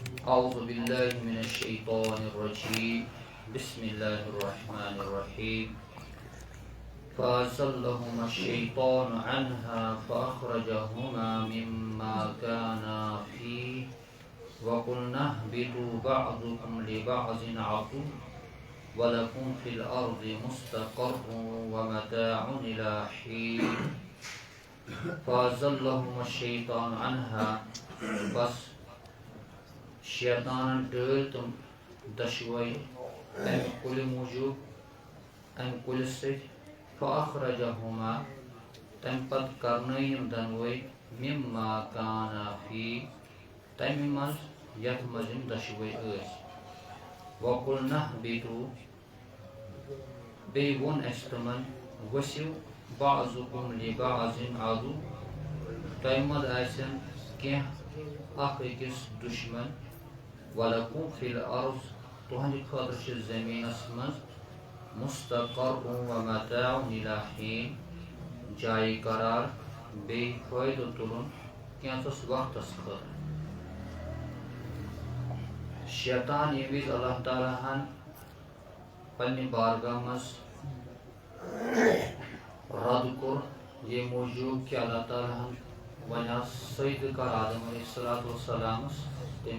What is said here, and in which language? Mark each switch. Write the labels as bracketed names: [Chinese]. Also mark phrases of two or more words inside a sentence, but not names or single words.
[Arabic] أعوذ بالله من الشيطان الرجيم بسم الله الرحمن الرحيم فأزلهما الشيطان عنها فأخرجهما مما كانا فيه وقلنا اهبطوا بعضكم لبعض عدو ولكم في الأرض مستقر ومتاع إلى حين فأزلهما الشيطان عنها [Kashmiri] بس شیطان ڈٲلۍ تِم دۄشوَے اَمہِ کُلہِ موٗجوٗب اَمہِ کُلہِ سۭتۍ فَأَخْرَجَهُمَا تَمہِ پَتہٕ کَرنٲے یِم دۄنوَے [Arabic] مِمَّا كَانَا فِيهِ [Kashmiri] تَمہِ منٛز یَتھ منٛز یِم دۄشوَے ٲسۍ [Arabic] وَقُلْنَا اهْبِطُوا [Kashmiri] بیٚیہِ ووٚن اَسہِ تِمَن ؤسِو [Arabic] بَعْضُكُمْ لِبَعْضٍ عَدُوٌّ [Kashmiri] تۄہہِ منٛز آسن کینٛہہ اَکھ أکِس دُشمَن [Arabic] وَلَكُمْ فِي الْأَرْضِ [Kashmiri] تُہنٛدِ خٲطرٕ چھِ زٔمیٖنَس منٛز [Arabic] مُستَقَرٌّ وَمَتاعٌ إِلَى حِينٍ [Kashmiri] جایہِ قرار بیٚیہِ فٲیدٕ تُلُن کینٛژَس وقتَس خٲطرٕ شیطان ییٚمہِ وِزِ اللہ تعالیٰ ہَن پنٛنہِ بارگاہ منٛز رد کوٚر ییٚمہِ موٗجوٗب کہِ اللہ تعالیٰ ہَن وَنہِ سجدٕ کر آدم [Arabic] علیہ الصلوۃ والسلامَس [Kashmiri] تٔمۍ